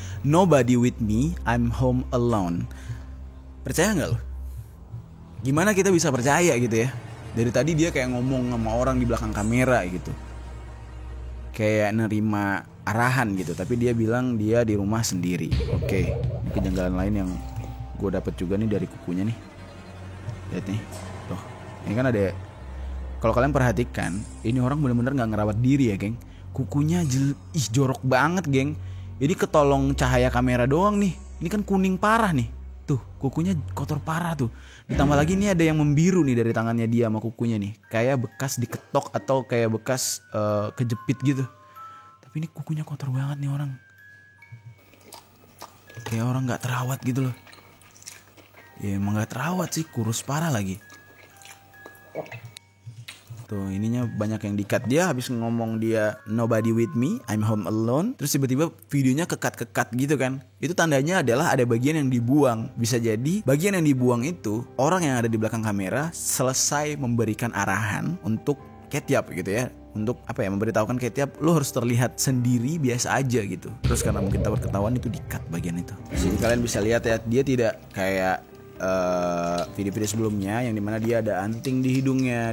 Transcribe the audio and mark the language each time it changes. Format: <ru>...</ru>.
<en>Nobody with me, I'm home alone.</en> <id>Percaya gak lo? Gimana kita bisa percaya gitu ya? Dari tadi dia kayak ngomong sama orang di belakang kamera gitu, kayak nerima arahan gitu, tapi dia bilang dia di rumah sendiri. Oke, kejanggalan lain yang gue dapet juga nih dari kukunya nih. Lihat nih, tuh, ini kan ada. Kalau kalian perhatikan, ini orang bener-bener nggak ngerawat diri ya, geng. Kukunya jorok banget, geng. Ini ketolong cahaya kamera doang nih. Ini kan kuning parah nih. Tuh, kukunya kotor parah tuh. Ditambah lagi nih ada yang membiru nih dari tangannya dia sama kukunya nih. Kayak bekas diketok atau kayak bekas kejepit gitu. Tapi ini kukunya kotor banget nih orang. Kayak orang gak terawat gitu loh. Ya emang gak terawat sih, kurus parah lagi. Tuh ininya banyak yang di-cut. Dia habis ngomong dia</id> <en>nobody with me, I'm home alone.</en> <id>Terus tiba-tiba videonya kekat-kekat gitu kan. Itu tandanya adalah ada bagian yang dibuang. Bisa jadi bagian yang dibuang itu orang yang ada di belakang kamera selesai memberikan arahan untuk Ketiap gitu ya. Untuk apa ya, memberitahukan Ketiap lo harus terlihat sendiri biasa aja gitu. Terus karena mungkin takut ketahuan itu di-cut bagian itu. Jadi kalian bisa lihat ya, dia tidak kayak video-video sebelumnya yang dimana dia ada anting di hidungnya.</id>